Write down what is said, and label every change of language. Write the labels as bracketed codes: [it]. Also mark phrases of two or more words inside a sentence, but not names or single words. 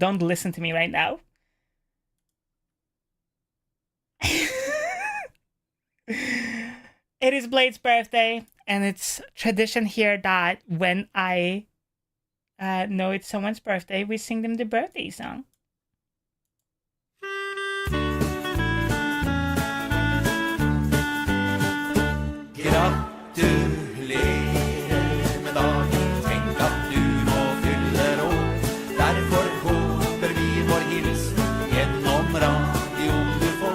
[en] Don't listen to me right now. It is Blade's birthday, and it's tradition here that when I know it's someone's birthday, we sing them the birthday song. [no] Gratulerer med dagen, tenk at du nå fyller år. Derfor håper vi vår hilsen gjennom radioen du får.